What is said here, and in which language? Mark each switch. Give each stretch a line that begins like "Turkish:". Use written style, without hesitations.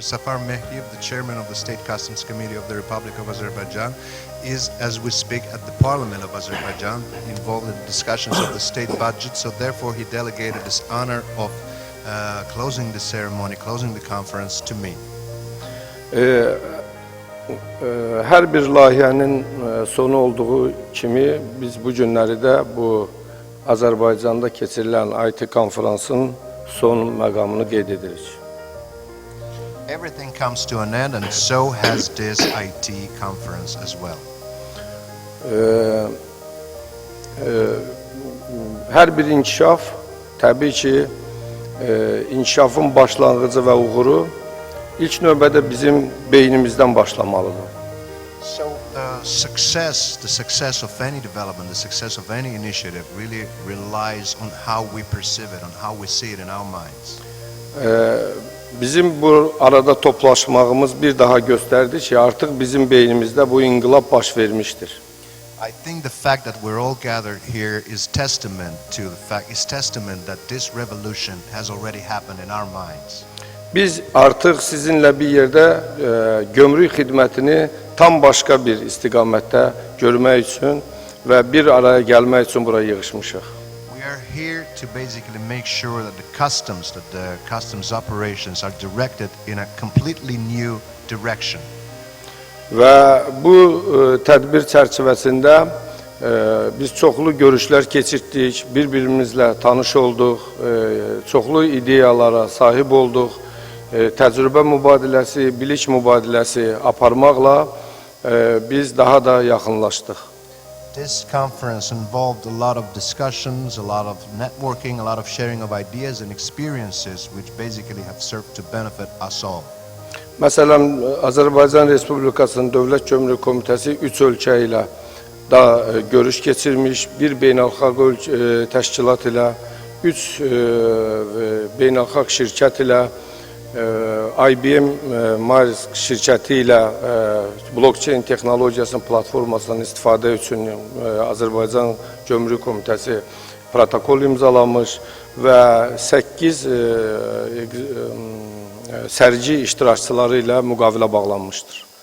English: Safar Mehdiyev, the chairman of the State Customs Committee of the Republic of Azerbaijan, is, as we speak, at the Parliament of Azerbaijan, involved in discussions of the state budget, so therefore he delegated this honor of closing the ceremony, closing the conference to me.
Azerbaijani: Hər bir layihənin sonu olduğu kimi biz bu günləri də bu Azərbaycanda keçirilən IT konferansın son məqamını qeyd edirik.
English: Everything comes to an end and so has this IT conference as well.
Azerbaijani: Hər bir inkişaf təbii ki inkişafın başlanğıcı və uğuru İlk növbədə bizim beynimizdən başlamalıdır.
English: So the success of any development, the success of any initiative really relies on how we perceive it, on how we see it in our minds.
Azerbaijani: Bizim bu arada toplaşmağımız bir daha göstərdi ki, artıq bizim beynimizdə bu inqilab baş vermişdir.
English: I think the fact that we're all gathered here is testament that this revolution has already happened in our minds.
Azerbaijani: Biz artıq sizinlə bir yerdə gömrük xidmətini tam başqa bir istiqamətdə görmək üçün və bir araya gəlmək üçün buraya yığışmışıq.
English: We are here to basically make sure that the customs, operations are directed in a completely new direction.
Azerbaijani: Və bu tədbir çərçivəsində biz çoxlu görüşlər keçirdik, bir-birimizlə tanış olduq, çoxlu ideyalara sahib olduq, təcrübə mübadiləsi, bilik mübadiləsi aparmaqla biz daha da yaxınlaşdıq.
English: This conference involved a lot of discussions, a lot of networking, a lot of sharing of ideas and experiences which basically have served to benefit us all.
Azerbaijani: Məsələn, Azərbaycan Respublikasının Dövlət Gömrük Komitəsi 3 ölkə ilə da görüş keçirmiş, bir beynəlxalq təşkilat ilə, 3 beynəlxalq şirkət ilə, IBM Marisk şirkəti ilə blockchain texnologiyasının platformasından istifadə üçün Azərbaycan Gömrük Komitəsi protokol imzalamış və 8 sərgi iştirakçıları ilə müqavilə bağlanmışdır.